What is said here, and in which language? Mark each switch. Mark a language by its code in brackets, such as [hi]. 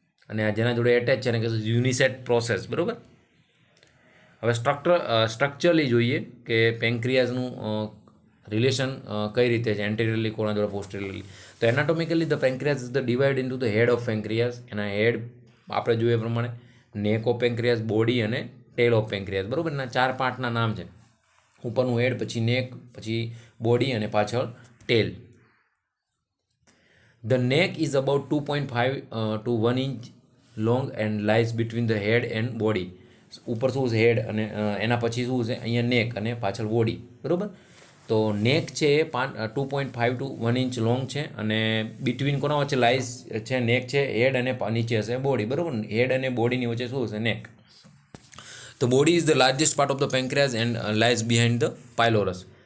[gu] અને આ જેના જોડે એટેચ છે એને કહેશું યુનિસેટ પ્રોસેસ, બરાબર. હવે સ્ટ્રક્ચરલી જોઈએ કે પેન્ક્રિયાઝનું રિલેશન કઈ રીતે છે એન્ટેરિયરલી કોના જોડે પોસ્ટેરિયરલી. [en] તો anatomically the pancreas is the divide into the head of pancreas. [gu] એના હેડ આપણે જોઈએ પ્રમાણે નેક ઓફ પેન્ક્રિયાઝ, બોડી અને ટેલ ઓફ પેન્ક્રિયાઝ, બરાબર. એના 4 પાર્ટના નામ છે. ઉપરનું હેડ, પછી નેક, પછી બોડી અને પાછળ ટેલ. [en] The neck is about 2.5 to 1 inch long and lies between the head and body. [gu] ઉપર શું છે? હેડ, અને એના પછી શું છે? અહીંયા નેક અને પાછળ બોડી, બરાબર. તો નેક છે એ 2.5 to 1 inch લોંગ છે, અને બિટવીન કોના વચ્ચે લાઈઝ છે? નેક છે, હેડ અને નીચે હશે બોડી, બરાબર. હેડ અને બોડીની વચ્ચે શું હશે? નેક. [en] તો body is the largest part of the pancreas and lies behind the pylorus.